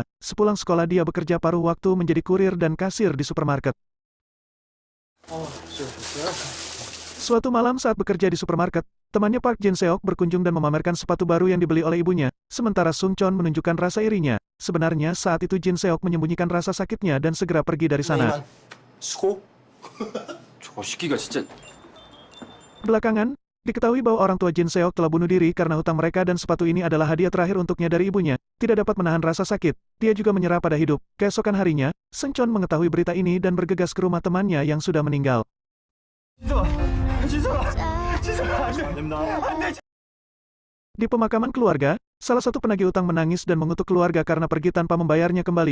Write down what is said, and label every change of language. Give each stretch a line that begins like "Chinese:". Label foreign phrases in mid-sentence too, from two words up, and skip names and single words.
Indonesian: Sepulang sekolah dia bekerja paruh waktu menjadi kurir dan kasir di supermarket. Suatu malam saat bekerja di supermarket, temannya Park Jin-seok berkunjung dan memamerkan sepatu baru yang dibeli oleh ibunya, sementara Sung-chon menunjukkan rasa irinya. Sebenarnya saat itu Jin-seok menyembunyikan rasa sakitnya dan segera pergi dari sana.
Korean: 수고? 저거 시기가 진짜...
Indonesian: Belakangan, diketahui bahwa orang tua Jin-seok telah bunuh diri karena hutang mereka dan sepatu ini adalah hadiah terakhir untuknya dari ibunya. Tidak dapat menahan rasa sakit, dia juga menyerah pada hidup. Keesokan harinya, Sung-chon mengetahui berita ini dan bergegas ke rumah temannya yang sudah meninggal. Di pemakaman keluarga, salah satu penagih utang menangis dan mengutuk keluarga karena pergi tanpa membayarnya kembali.